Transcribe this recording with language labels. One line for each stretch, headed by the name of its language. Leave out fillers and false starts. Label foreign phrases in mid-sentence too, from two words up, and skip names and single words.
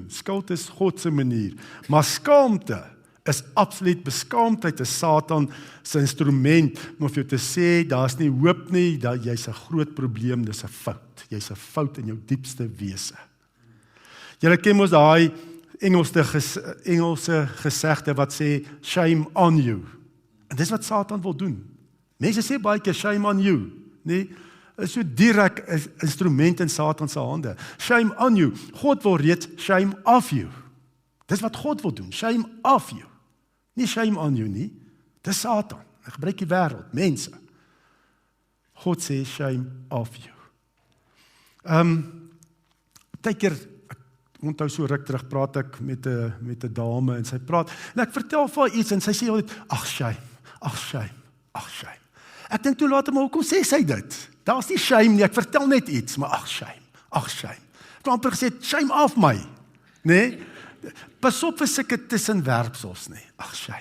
Afrikaans: Skuld is God se manier, maar skaamte is absoluut, beskaamdheid is Satan se instrument om vir jou te sê, daar's nie hoop nie, jy's 'n groot probleem, dis 'n fout. Jy's 'n fout in jou diepste wese. Julle ken mos daai Engelse gesegde wat sê,
English: shame on you.
Afrikaans: En dis wat Satan wil doen. Mense sê baie keer,
English: shame on you.
Afrikaans: Is so direk 'n instrument in Satan se hande.
English: Shame on you.
Afrikaans: God wil reeds
English: shame off you.
Afrikaans: Dis wat God wil doen,
English: shame off you. Nie shame on you nie.
Afrikaans: Dis Satan. Hy gebruik die wêreld, mense. God sê
English: shame off you.
Afrikaans: Partykeer, onthou so ruk terug praat ek met 'n dame en sy praat en ek vertel vir haar iets en sy sê altyd ag shame. Ek dink toe later maar hoekom sê sy dit? Daar's nie shame nie, ek vertel net iets, maar ag shame. Ek het amper gesê
English: shame off my,
Afrikaans: Pas op vir sulke tussenwerpsels, Ag shame.